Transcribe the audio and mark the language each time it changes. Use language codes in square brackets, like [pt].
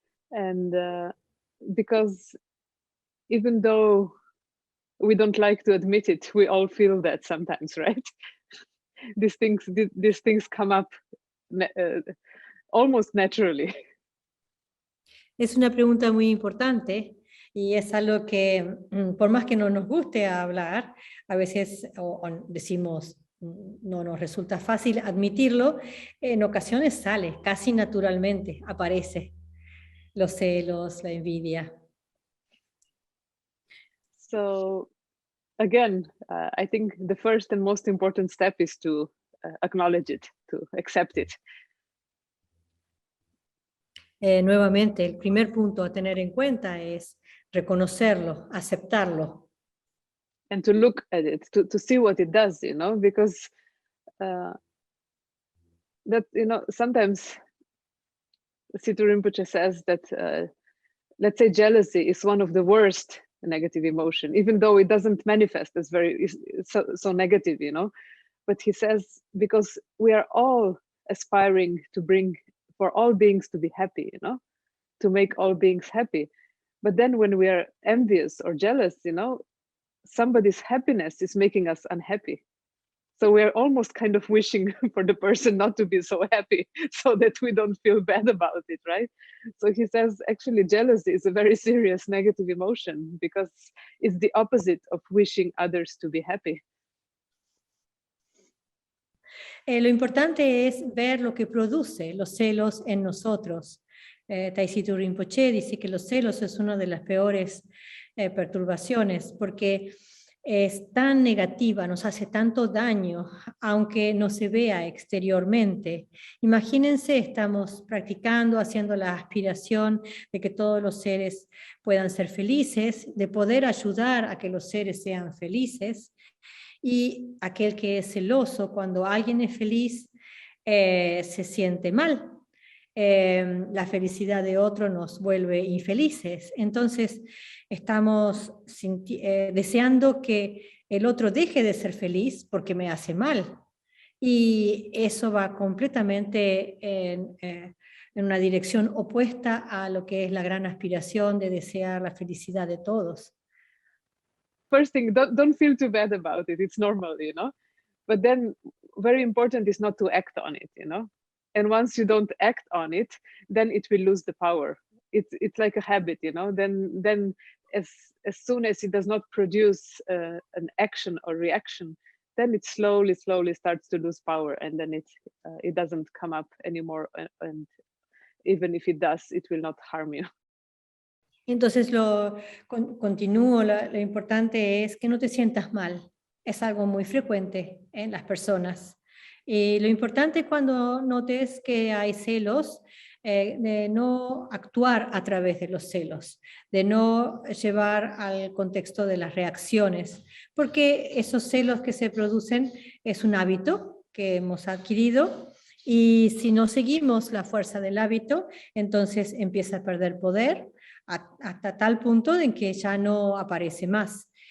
[en] And because even though we don't like to admit it, we all feel that sometimes, right? These things come up almost naturally. [es] Es una pregunta muy importante y es algo que, por más que no nos guste hablar, a veces o decimos no nos resulta fácil admitirlo, en ocasiones sale, casi naturalmente aparece los celos, la envidia. [en] So again, I think the first and most important step is to acknowledge it, to accept it. [es] Nuevamente, el primer punto a tener en cuenta es reconocerlo, aceptarlo. [en] And to look at it, to see what it does, because that, sometimes Situ Rinpoche says that, let's say jealousy is one of the worst negative emotion, even though it doesn't manifest as so negative, but he says, because we are all aspiring to bring for all beings to be happy, to make all beings happy. But then when we are envious or jealous, somebody's happiness is making us unhappy. So we're almost kind of wishing for the person not to be so happy so that we don't feel bad about it, right? So he says, actually, jealousy is a very serious negative emotion because it's the opposite of wishing others to be happy. [es] Lo importante es ver lo que produce los celos en nosotros. Taishitu Rinpoche dice que los celos es una de las peores perturbaciones porque es tan negativa, nos hace tanto daño, aunque no se vea exteriormente. Imagínense, estamos practicando, haciendo la aspiración de que todos los seres puedan ser felices, de poder ayudar a que los seres sean felices, y aquel que es celoso, cuando alguien es feliz, se siente mal. La felicidad de otro nos vuelve infelices. Entonces, estamos deseando que el otro deje de ser feliz porque me hace mal. Y eso va completamente en una dirección opuesta a lo que es la gran aspiración de desear la felicidad de todos. [en] First thing, don't feel too bad about it. It's normal, But then, very important is not to act on it, And once you don't act on it, then it will lose the power. It's like a habit, Then as soon as it does not produce an action or reaction, then it slowly starts to lose power, and then it doesn't come up anymore. And even if it does, it will not harm you. [es] Entonces, continúo, lo importante es que no te sientas mal. Es algo muy frecuente en las personas. Lo importante cuando notes que hay celos, de no actuar a través de los celos, de no llevar al contexto de las reacciones, porque esos celos que se producen es un hábito que hemos adquirido y si no seguimos la fuerza del hábito, entonces empieza a perder poder hasta tal punto en que ya no aparece más.